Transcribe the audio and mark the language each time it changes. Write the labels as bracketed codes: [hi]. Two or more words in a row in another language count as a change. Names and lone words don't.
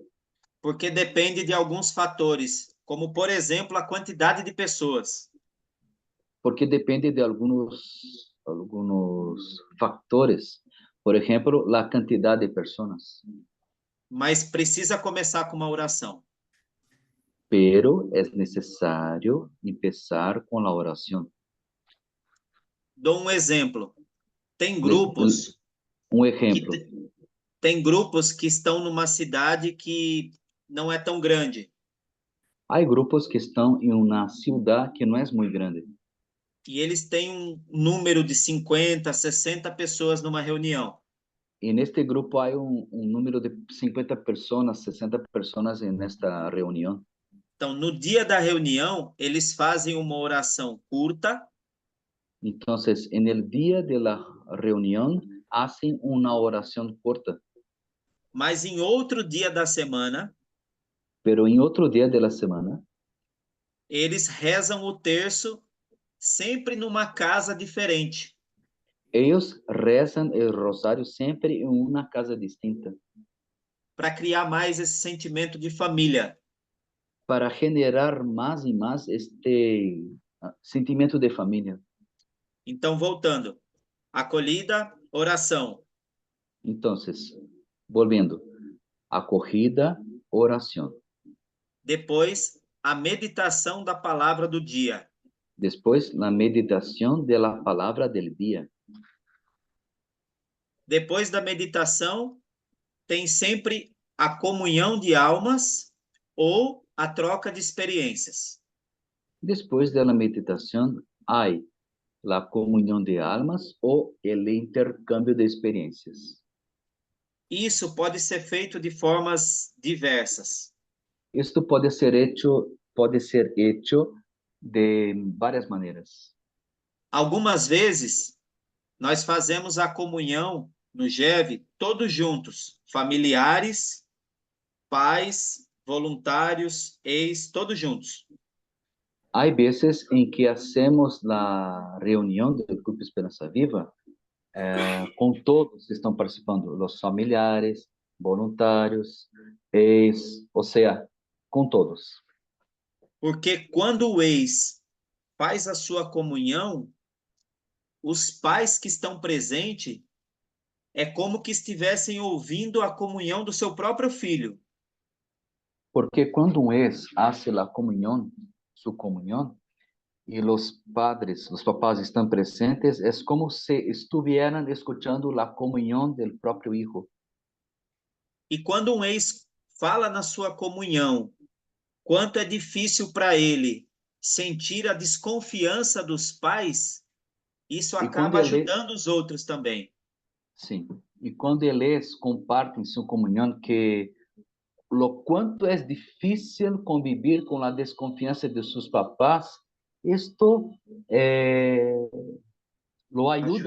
[pt] Porque depende de alguns fatores, como, por exemplo, a quantidade de pessoas. Porque depende de alguns fatores. Por exemplo, a quantidade de pessoas. mas precisa começar com uma oração. [es] pero es necesario empezar con la oración. [pt] Dou um exemplo. Tem Les- grupos [es] Un que ejemplo, [pt] tem grupos que estão numa cidade que não é tão grande. [es] hay grupos que están en una ciudad que no es muy grande [pt] E eles têm um número de 50, 60 pessoas numa reunião. [es] y en este grupo hay un número de 50 personas, 60 personas en esta reunión. [pt] Então, no dia da reunião, eles fazem uma oração curta, [es] Entonces, en el día de la reunión hacen una oración corta, [pt] mas em outro dia da semana, [es] pero en otro día de la semana [pt] eles rezam o terço sempre numa casa diferente. [es] ellos rezan el rosario siempre en una casa distinta [pt] Para criar mais esse sentimento de família. [es] para generar más y más este sentimiento de familia. [pt] Então, voltando. Acolhida, oração. [es] Entonces, volviendo, acogida, oración. [pt] Depois, a meditação da palavra do dia. [es] Después, la meditación de la palabra del día. [pt] Depois da meditação, tem sempre a comunhão de almas ou a troca de experiências. [es] Después de la meditación hay la comunión de almas o el intercambio de experiencias. [pt] Isso pode ser feito de formas diversas. [es] Esto puede ser hecho de varias maneras. [pt] Algumas vezes, nós fazemos a comunhão no GEV todos juntos, familiares, pais, voluntários, ex, todos juntos. [es] Hay veces en que hacemos la reunión del Grupo Esperanza Viva con todos que están participando, los familiares, voluntarios, o sea, con todos. [pt] Porque quando o ex faz a sua comunhão, os pais que estão presentes é como que estivessem ouvindo a comunhão do seu próprio filho. [es] Porque cuando un ex hace la comunión, su comunión, y los padres, los papás están presentes, es como si estuvieran escuchando la comunión del propio hijo. [pt] E quando um ex fala na sua comunhão, quanto é difícil para ele sentir a desconfiança dos pais, isso acaba ajudando os outros também. Sim. E quando eles compartem sua comunhão, que lo quanto é difícil conviver com a desconfiança de seus papás, isto lo ajuda.